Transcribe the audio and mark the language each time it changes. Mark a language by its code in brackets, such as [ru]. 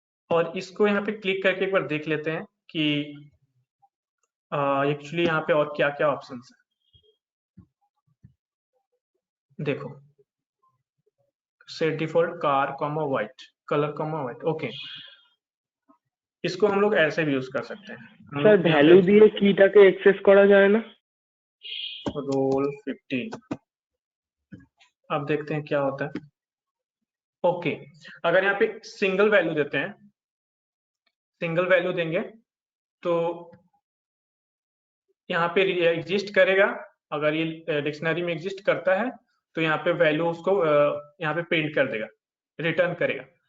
[hi] और इसको यहाँ पे क्लिक करके एक बार देख लेते हैं कि एक्चुअली यहाँ पे और क्या क्या ऑप्शंस है। देखो set default car comma white, colour comma white, okay, इसको हम लोग ऐसे भी यूज कर सकते हैं। [bn] স্যার ভ্যালু দিয়ে কিটাকে অ্যাক্সেস করা যায় না? [hi] रोल 15, अब देखते हैं क्या होता है। ओके, अगर यहाँ पे सिंगल वैल्यू देते हैं, सिंगल वैल्यू देंगे तो यहाँ पे एग्जिस्ट करेगा, अगर ये डिक्शनरी में एग्जिस्ट करता है तो यहाँ पे वैल्यू उसको यहाँ पे प्रिंट कर देगा, रिटर्न करेगा।